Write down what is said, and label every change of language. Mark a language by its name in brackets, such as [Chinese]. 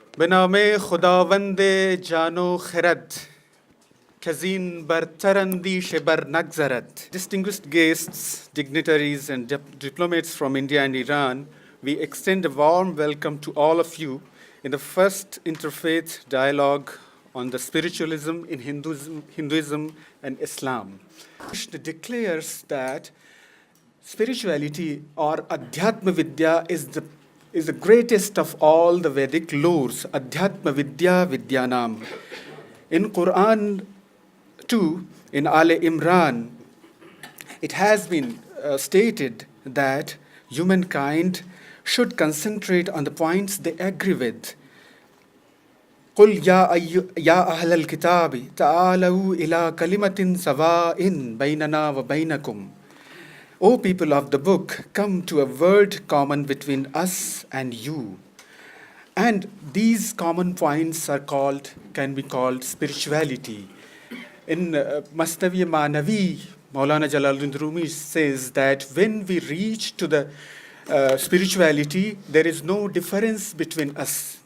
[Persian] به نام خداوند جان و خرد کزین برتر اندیشه بر نگذرد. [English] Distinguished guests, dignitaries and diplomats from India and Iran, we extend a warm welcome to all of you in the first interfaith dialogue on the spiritualism in Hinduism and Islam. Krishna declares that spirituality or Adhyatma Vidya is the greatest of all the Vedic lores. [Sanskrit] Adhyatma Vidya Vidyanam. [English] In Quran 2, in Ale Imran, it has been stated that humankind should concentrate on the points they agree with. [Arabic] قل يا أهل الكتاب تعالوا إلى كلمة سواء بيننا وبينكم. [English] O people of the book, come to a word common between us and you. And these common points can be called spirituality. In Masnavi Manavi, Maulana Jalaluddin Rumi says that when we reach to the spirituality, there is no difference between us.